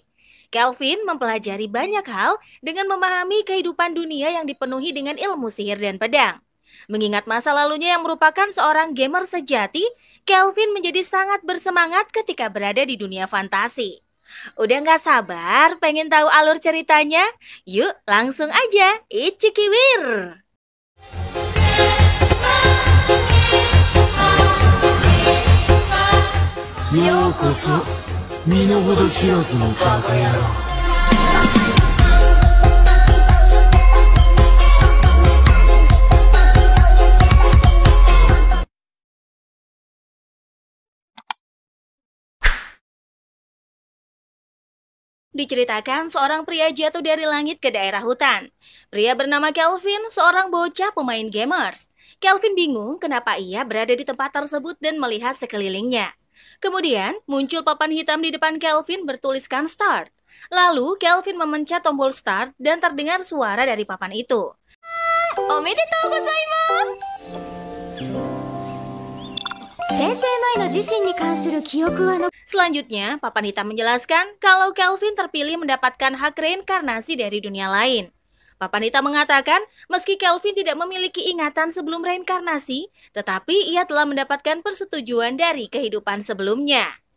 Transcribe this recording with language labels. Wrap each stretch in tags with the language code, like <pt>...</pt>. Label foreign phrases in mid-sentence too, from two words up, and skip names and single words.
<id>Kelvin mempelajari banyak hal dengan memahami kehidupan dunia yang dipenuhi dengan ilmu sihir dan pedang. Mengingat masa lalunya yang merupakan seorang gamer sejati, Kelvin menjadi sangat bersemangat ketika berada di dunia fantasi. Udah nggak sabar pengen tahu alur ceritanya? Yuk langsung aja, Ichikiwir!</id> <ja>ようこそ身の程知らずのバカ野郎。</ja> <id>Diceritakan seorang pria jatuh dari langit ke daerah hutan. Pria bernama Kelvin, seorang bocah pemain gamers. Kelvin bingung kenapa ia berada di tempat tersebut dan melihat sekelilingnya. Kemudian muncul papan hitam di depan Kelvin bertuliskan start. Lalu Kelvin memencet tombol start dan terdengar suara dari papan itu.</id> <ja>おめでとうございます!</ja> <id>Selanjutnya, papan hitam menjelaskan kalau Kelvin terpilih mendapatkan hak reinkarnasi dari dunia lain. Papan hitam mengatakan, meski Kelvin tidak memiliki ingatan sebelum reinkarnasi, tetapi ia telah mendapatkan persetujuan dari kehidupan sebelumnya.</id>